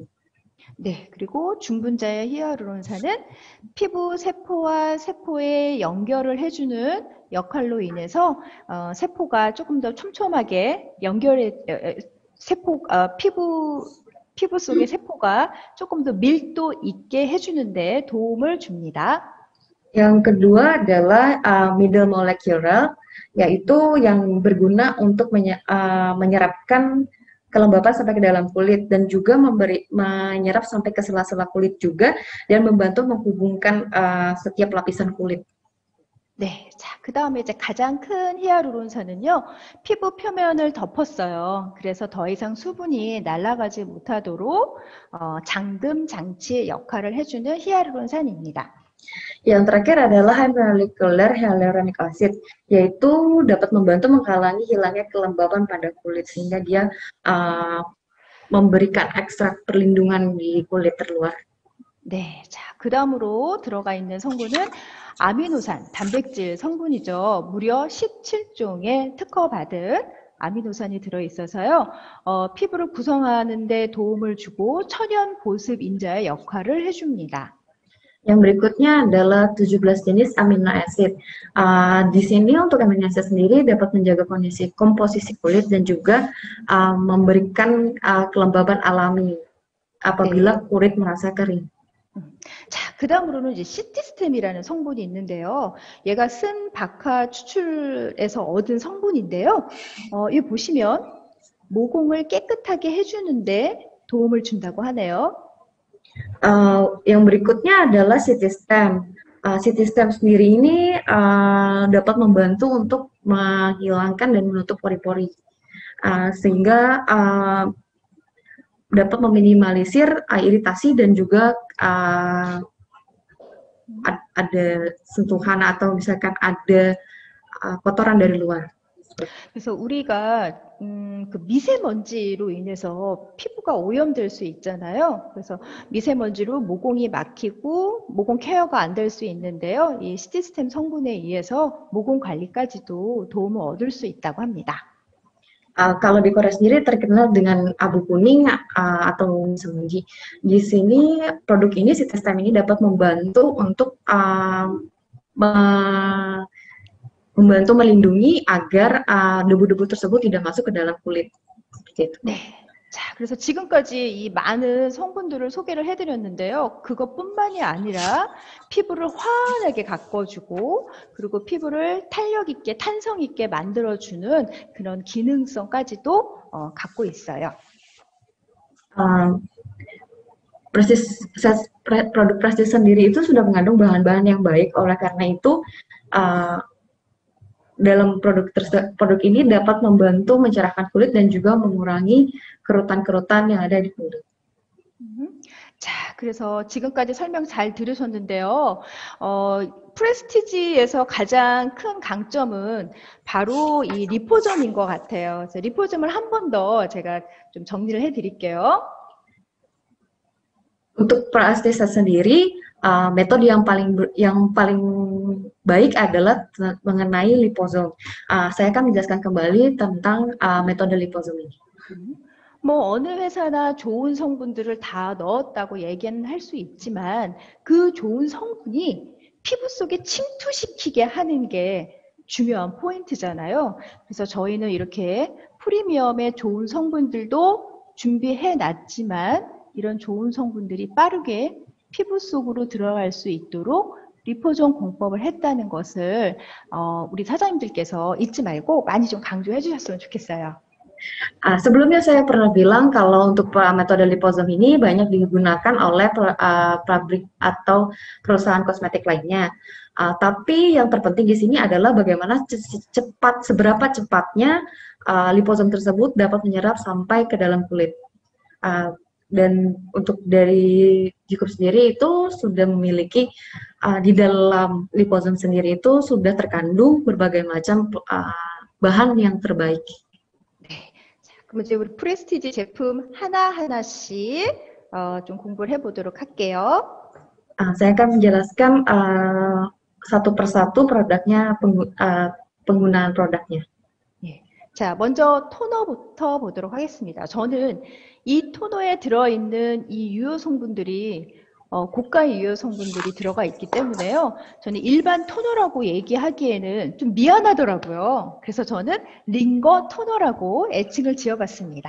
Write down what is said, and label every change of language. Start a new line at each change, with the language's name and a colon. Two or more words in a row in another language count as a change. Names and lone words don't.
Korean: 네, 그리고 중분자의 히아루론산은 피부 세포와 세포의 연결을 해주는 역할로 인해서 세포가 조금 더 촘촘하게 피부 속의 세포가 조금 더 밀도 있게 해주는데 도움을 줍니다.
Indonesian: Yang kedua adalah
English: middle molecular,
Indonesian: yaitu yang berguna untuk menyerapkan kelembapan sampai ke dalam kulit dan juga menyerap sampai ke sela-sela kulit juga dan membantu menghubungkan setiap lapisan kulit.
Korean: 네, 자, 그 다음에 이제 가장 큰 히아루론산은요, 피부 표면을 덮었어요. 그래서 더 이상 수분이 날아가지 못하도록 잠금 장치의 역할을 해주는 히아루론산입니다.
Indonesian: Yang terakhir adalah
English: high molecular hyaluronic acid,
Indonesian: yaitu dapat membantu menghalangi hilangnya kelembapan pada kulit sehingga dia memberikan ekstrak perlindungan di kulit terluar.
Korean: 네, 자, 그 다음으로 들어가 있는 성분은 아미노산, 단백질 성분이죠. 무려 17종의 특허받은 아미노산이 들어있어서요. 피부를 구성하는 데 도움을 주고 천연 보습 인자의 역할을 해줍니다.
Indonesian: Yang berikutnya adalah 17 jenis
English: amino acid.
Indonesian: Di sini untuk
English: amino acid
Indonesian: sendiri dapat menjaga kondisi komposisi kulit dan juga memberikan kelembaban alami apabila kulit merasa kering.
Korean: 자, 그 다음으로는 이제 시티스템이라는 성분이 있는데요. 얘가 쓴 박하 추출에서 얻은 성분인데요. 이 보시면 모공을 깨끗하게 해주는데 도움을 준다고 하네요.
Indonesian: Yang berikutnya adalah CT stem. CT stem sendiri ini dapat membantu untuk menghilangkan dan menutup pori-pori, sehingga dapat meminimalisir iritasi dan juga ada sentuhan atau misalkan ada kotoran dari luar.
Korean: 그래서 우리가 그 미세먼지로 인해서 피부가 오염될 수 있잖아요. 그래서 미세먼지로 모공이 막히고 모공 케어가 안 될 수 있는데요. 이 시티스템 성분에 의해서 모공 관리까지도 도움을 얻을 수 있다고 합니다.
Indonesian: Kalau di Korea sendiri terkenal dengan abu kuning atau misemenji. Di sini produk ini, CT-Stem ini dapat membantu untuk membantu melindungi agar debu-debu tersebut tidak masuk ke dalam kulit. Seperti itu.
Korean: 네. 자, 그래서 지금까지 이 많은 성분들을 소개를 해드렸는데요. 그것뿐만이 아니라 피부를 환하게 가꿔주고 그리고 피부를 탄력 있게, 탄성 있게 만들어주는 그런 기능성까지도 갖고 있어요.
Indonesian: Produk Prestige sendiri itu sudah mengandung bahan-bahan yang baik, oleh karena itu dalam produk ini dapat membantu mencerahkan kulit dan juga mengurangi kerutan-kerutan yang ada di kulit.
Korean: 자, 그래서 지금까지 설명 잘 들으셨는데요. 프레스티지에서 가장 큰 강점은 바로 이 리포점인 것 같아요. 그래서 리포점을 한 번 더 제가 좀 정리를 해드릴게요.
Indonesian: Untuk Prestige sendiri, metode yang paling baik adalah mengenai liposome. Saya akan menjelaskan kembali tentang metode liposome ini.
Korean: 뭐 어느 회사나 좋은 성분들을 다 넣었다고 얘기는 할 수 있지만 그 좋은 성분이 피부 속에 침투시키게 하는 게 중요한 포인트잖아요. 그래서 저희는 이렇게 프리미엄의 좋은 성분들도 준비해 놨지만 이런 좋은 성분들이 빠르게 피부 속으로 들어갈 수 있도록 리포존 공법을 했다는 것을 우리 사장님들께서 잊지 말고 많이 좀 강조해 주셨으면 좋겠어요.
Indonesian: Sebelumnya saya pernah bilang kalau untuk metode liposome ini banyak digunakan oleh pabrik atau perusahaan kosmetik lainnya. Tapi yang terpenting di sini adalah bagaimana seberapa cepatnya liposome tersebut dapat menyerap sampai ke dalam kulit. Dan untuk dari Jacob sendiri itu sudah memiliki di dalam liposome sendiri itu sudah terkandung berbagai macam bahan yang terbaik.
Korean: 네, 자, 그럼 이제 우리 프레스티지 제품 하나하나씩 좀 공부를 해보도록 할게요.
Indonesian: Saya akan menjelaskan satu persatu produknya, penggunaan produknya.
Korean: 예. 자, 먼저 토너부터 보도록 하겠습니다. 저는 이 토너에 들어있는 이 유효 성분들이 고가의 유효 성분들이 들어가 있기 때문에요. 저는 일반 토너라고 얘기하기에는 좀 미안하더라고요. 그래서 저는 링거 토너라고 애칭을 지어봤습니다.